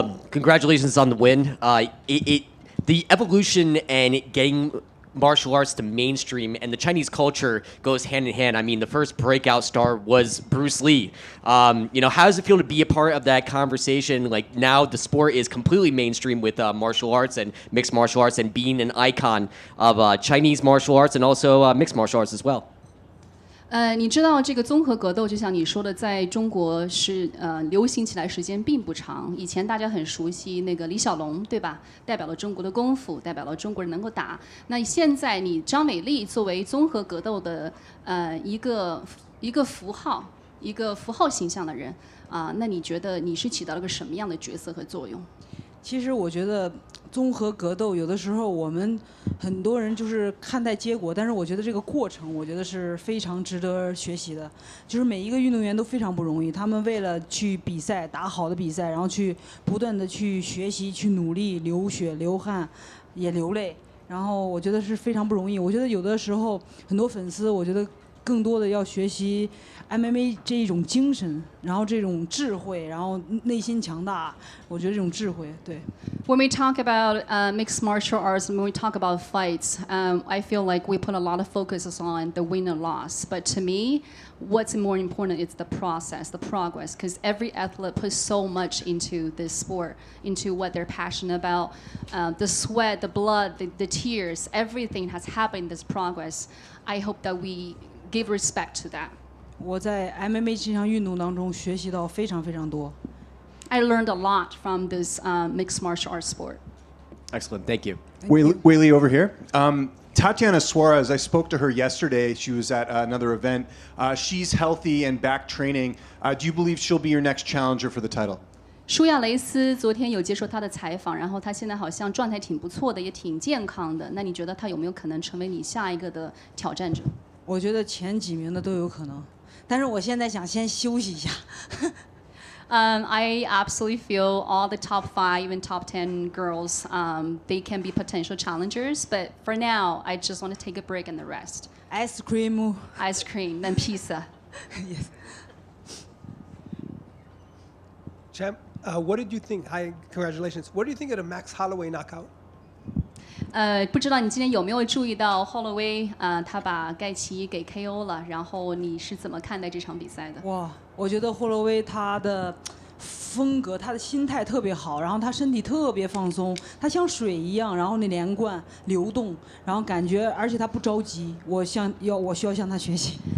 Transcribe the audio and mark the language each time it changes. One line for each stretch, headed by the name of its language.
English: Congratulations on the win. The evolution and getting martial arts to mainstream and the Chinese culture goes hand in hand. I mean, the first breakout star was Bruce Lee. How does it feel to be a part of that conversation? Like now the sport is completely mainstream with martial arts and mixed martial arts and being an icon of Chinese martial arts and also mixed martial arts as well.
Chinese: 你知道这个综合格斗，就像你说的，在中国是流行起来时间并不长。以前大家很熟悉那个李小龙，对吧？代表了中国的功夫，代表了中国人能够打。那现在你张伟丽作为综合格斗的一个符号，一个符号形象的人那你觉得你是起到了个什么样的角色和作用？其实我觉得综合格斗有的时候我们很多人就是看待结果，但是我觉得这个过程，我觉得是非常值得学习的。就是每一个运动员都非常不容易，他们为了去比赛打好的比赛，然后去不断的去学习、去努力，流血流汗，也流泪。然后我觉得是非常不容易。我觉得有的时候很多粉丝，我觉得更多的要学习 MMA 这一种精神，然后这种智慧，然后内心强大。我觉得这种智慧，对。
English: When we talk about mixed martial arts, when we talk about fights, I feel like we put a lot of focus on the win and loss. But to me, what's more important is the process, the progress, because every athlete puts so much into this sport, into what they're passionate about. The sweat, the blood, the tears, everything has happened in this progress. I hope that we give respect to that.
Chinese: 我在 MMA 这项运动当中学习到非常非常多。
English: I learned a lot from this mixed martial arts sport. Excellent. Thank you. Weili over here. Tatiana Suarez, I spoke to her yesterday. She was at another event. She's healthy and back training. Do you believe she'll be your next challenger for the title?
Chinese: 舒亚雷斯昨天有接受她的采访，然后她现在好像状态挺不错的，也挺健康的。那你觉得她有没有可能成为你下一个的挑战者？我觉得前几名的都有可能，但是我现在想先休息一下。
English: I absolutely feel all the top 5 and top 10 girls, they can be potential challengers. But for now, I just want to take a break and the rest. Ice cream, then pizza. Yes. Champ, what did you think? Hi, congratulations. What do you think of the Max Holloway knockout?
Chinese: 不知道你今天有没有注意到 Holloway，他把盖奇给 KO 了，然后你是怎么看待这场比赛的？哇，我觉得霍洛威他的风格，他的心态特别好，然后他身体特别放松，他像水一样，然后那连贯流动，然后感觉，而且他不着急，我需要向他学习。